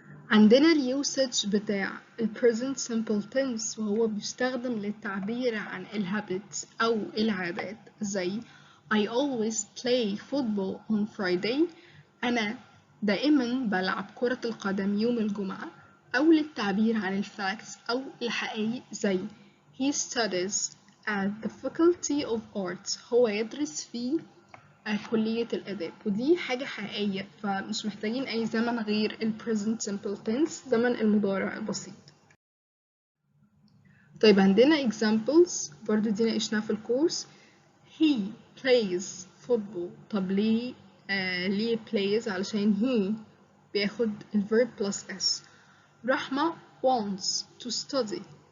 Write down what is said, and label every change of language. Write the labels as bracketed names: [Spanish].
[Arabic] عندنا اليوسج بتاع ال present simple tense وهو بيستخدم للتعبير عن ال habits أو العادات، زي [English] I always play football on Friday. [Arabic] أنا دائما بلعب كرة القدم يوم الجمعة. أو للتعبير عن ال facts أو الحقائق، زي [English] He studies at the faculty of arts. [Arabic] هو يدرس في كلية الآداب، ودي حاجة حقيقية، فمش محتاجين أي زمن غير ال present simple tense، زمن المضارع البسيط. طيب عندنا examples برضو دي ناقشناها في الكورس. [English] he plays football. [Arabic] طب ليه ليه plays؟ علشان he بياخد ال [English] verb plus s. رحمة wants to study.